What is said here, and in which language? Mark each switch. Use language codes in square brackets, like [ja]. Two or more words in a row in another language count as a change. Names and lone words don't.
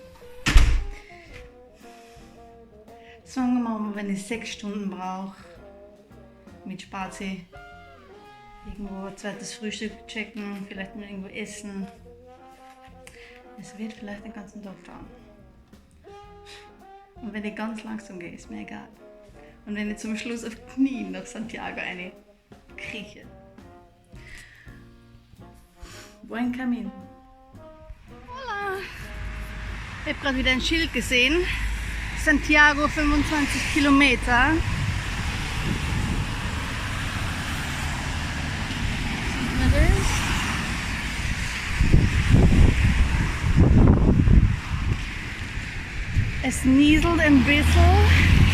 [de] Sagen wir mal, wenn ich 6 Stunden brauche, mit Spazi, irgendwo ein zweites Frühstück checken, vielleicht mal irgendwo essen. Es wird vielleicht den ganzen Tag dauern. Und wenn ich ganz langsam gehe, ist mir egal. Und wenn ich zum Schluss auf Knien nach Santiago eine krieche. [es] Buen Camino. Hola! [de] Ich habe gerade wieder ein Schild gesehen. Santiago 25 Kilometer. Sieht man das? Es nieselt ein bisschen.